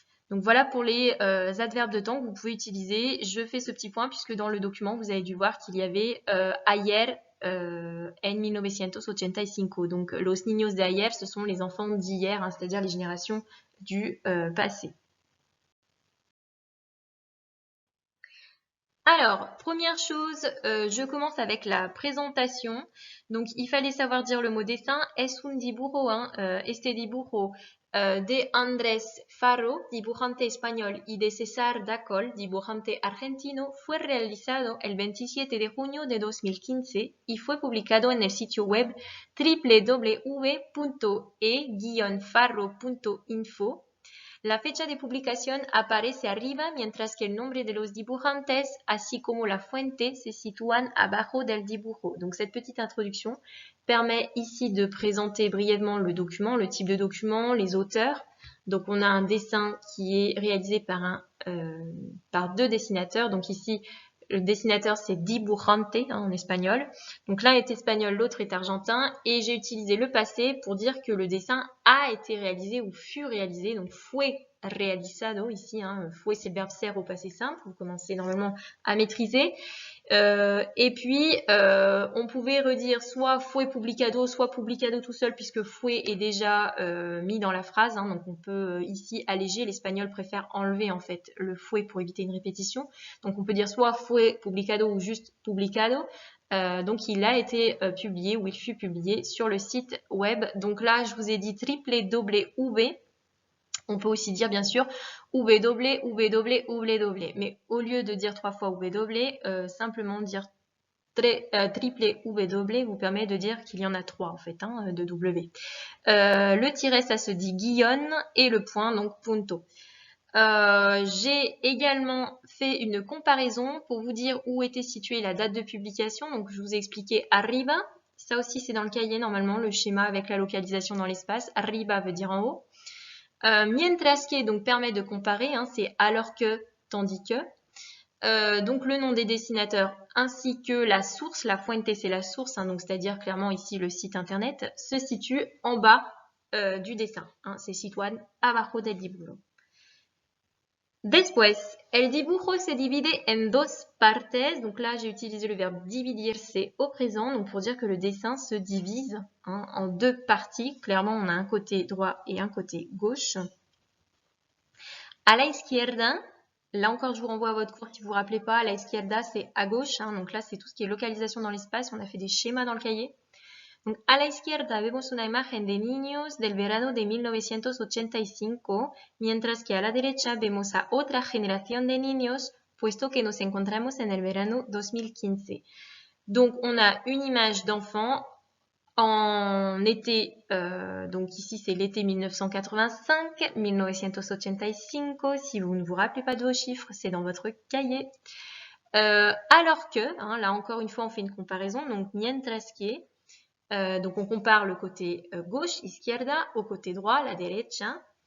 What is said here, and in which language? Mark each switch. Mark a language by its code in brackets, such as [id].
[fr] Donc voilà pour les adverbes de temps que vous pouvez utiliser. Je fais ce petit point puisque dans le document, vous avez dû voir qu'il y avait ayer en 1985. Donc [es] los niños de ayer, [fr] ce sont les enfants d'hier, hein, c'est-à-dire les générations du passé. Alors, première chose, je commence avec la présentation. Donc, il fallait savoir dire le mot dessin. [es] Es un dibujo, hein, este dibujo de Andrés Faro, dibujante español, y de César Dacol, dibujante argentino, fue realizado el 27 de junio de 2015 y fue publicado en el sitio web www.e-farro.info. La fecha de publicación aparece arriba, mientras que el nombre de los dibujantes, así como la fuente, se sitúan abajo del dibujo. [fr] Donc cette petite introduction permet ici de présenter brièvement le document, le type de document, les auteurs. Donc on a un dessin qui est réalisé par deux dessinateurs. Donc ici, le dessinateur c'est dibujante hein, en espagnol. Donc l'un est espagnol, l'autre est argentin. Et j'ai utilisé le passé pour dire que le dessin a été réalisé ou fut réalisé. Donc [es] fue realizado [fr] ici. Hein, fue c'est le verbe ser au passé simple. Vous commencez normalement à maîtriser. Et puis on pouvait redire soit [es] fue publicado, [fr] soit publicado tout seul puisque fue est déjà mis dans la phrase. Hein, donc on peut ici alléger. L'espagnol préfère enlever en fait le fue pour éviter une répétition. Donc on peut dire soit [es] fue publicado [fr] ou juste publicado. Donc il a été publié ou il fut publié sur le site web. Donc là je vous ai dit www. On peut aussi dire bien sûr www. Mais au lieu de dire 3 fois www, simplement dire triple W vous permet de dire qu'il y en a 3 en fait hein, de W. Le tiret ça se dit guillonne et le point donc punto. J'ai également fait une comparaison pour vous dire où était située la date de publication. Donc je vous ai expliqué arriba, Ça aussi, c'est dans le cahier, normalement, le schéma avec la localisation dans l'espace. Arriba veut dire en haut. Mientras que, donc, permet de comparer, hein, c'est alors que, tandis que. Donc, le nom des dessinateurs ainsi que la source, [es] la fuente, [fr] c'est la source, hein, donc c'est-à-dire clairement ici le site internet, se situe en bas du dessin. Hein, [es] se situan abajo del dibujo. Después, el dibujo se divide en dos partes. [fr] Donc là, j'ai utilisé le verbe dividirse au présent, donc pour dire que le dessin se divise hein, en deux parties. Clairement, on a un côté droit et un côté gauche. [es] A la izquierda, [fr] là encore, je vous renvoie à votre cours si vous ne vous rappelez pas. A la izquierda, c'est à gauche. Hein, donc là, c'est tout ce qui est localisation dans l'espace. On a fait des schémas dans le cahier. Donc, [es] a la izquierda vemos una imagen de niños del verano de 1985, mientras que a la derecha vemos a otra generación de niños, puesto que nos encontramos en el verano 2015. [fr] Donc, on a une image d'enfant en été, donc ici c'est l'été 1985, 1985, si vous ne vous rappelez pas de vos chiffres, c'est dans votre cahier. Alors que, hein, là encore une fois on fait une comparaison, donc mientras que, donc on compare le côté gauche, izquierda, au côté droit, la derecha.